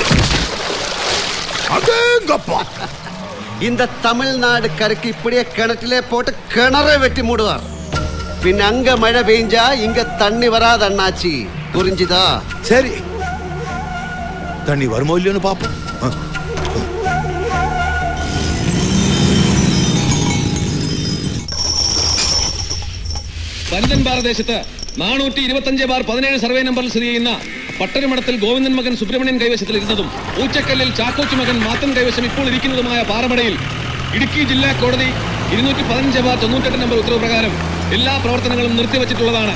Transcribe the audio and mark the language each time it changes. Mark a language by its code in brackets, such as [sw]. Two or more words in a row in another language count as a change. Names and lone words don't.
[ta] அடேங்கப்பா, இந்த தமிழ்நாடு கருக்கு இப்படியே கிணற்றிலே போட்டு கிணறை வெட்டி மூடுவார். பின் அங்க மழை பெஞ்சா இங்க தண்ணி வராது அண்ணாச்சி, புரிஞ்சுதா? சரி, தண்ணி வருமோ இல்லையோன்னு பாப்போம். [ml] പരുതൻ ഭാരതദേശത്ത് 425/17 സർവേ നമ്പറിൽ സ്ഥിതി ചെയ്യുന്ന പട്ടരുമഠത്തിൽ ഗോവിന്ദൻ മകൻ സുബ്രഹ്മണ്യൻ കൈവശത്തിൽ ഇരുന്നതും പൂച്ചക്കല്ലിൽ ചാക്കോച്ചു മകൻ മാത്തൻ കൈവശം ഇപ്പോൾ ഇരിക്കുന്നതുമായ പാറമടയിൽ ഇടുക്കി ജില്ലാ കോടതി 215/98 നമ്പർ ഉത്തരവ് പ്രകാരം എല്ലാ പ്രവർത്തനങ്ങളും നിർത്തിവച്ചിട്ടുള്ളതാണ്.